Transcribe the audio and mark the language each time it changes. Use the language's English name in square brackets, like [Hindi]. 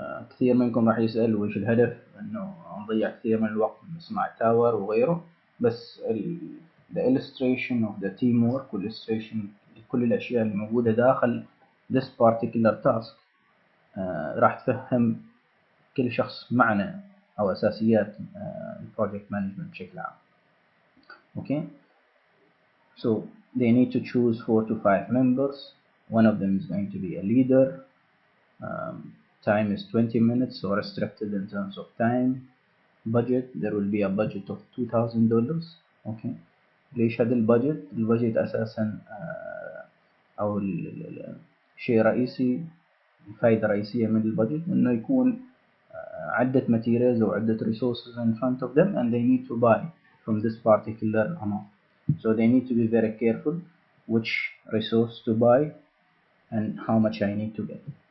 [Arabic] كثير منكم راح يسأل وش الهدف، إنه نضيع كثير من الوقت نسمع tower وغيره، بس [English] the illustration of the teamwork [Arabic] والillustration لكل الأشياء اللي موجودة داخل [English] this particular task [Arabic] راح تفهم كل شخص معنى أو أساسيات [English] project management [Arabic] بشكل عام. [English] okay. So they need to choose 4 to 5 members. One of them is going to be a leader. Time is 20 minutes, so restricted in terms of time. Budget, there will be a budget of $2,000. okay. [Arabic] ليش هذا البادجت أساسا أو شيء رئيسي، الفائدة الرئيسية من البادجت إنه يكون عدة materials أو عدة resources [English] in front of them and they need to buy from this particular amount. So they need to be very careful which resource to buy and how much I need to get.